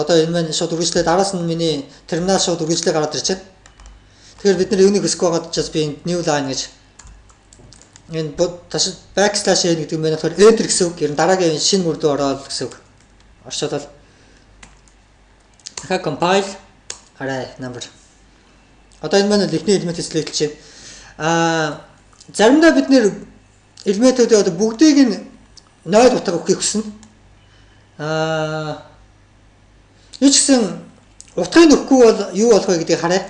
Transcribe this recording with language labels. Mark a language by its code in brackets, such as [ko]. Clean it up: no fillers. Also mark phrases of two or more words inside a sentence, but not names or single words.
[mn] Одоо энэ маань шууд үргэлжлээд араас нь миний терминал шууд үргэлжлээ гараад ирж байна. Тэгэхээр бид нар юуныг хэсэх байгаад just би [en] new line [mn] гэж энэ [en] backslash n [mn] гэдэг юм байна. Тэгэхээр enter гэсэн үг. Ер нь дараагийн шинэ мөрдөө ороод гэсэн үг. Орчуулал. Дахиад [en] compile array number. [mn] Одоо энэ маань эхний элемент select чинь. Заримдаа бид нэр элементүүдээ одоо бүгдийг нь 0 утга өгөхийг хүснэ. Юу ч гэсэн утгыг өгөхгүй бол юу болох вэ гэдгийг харъя.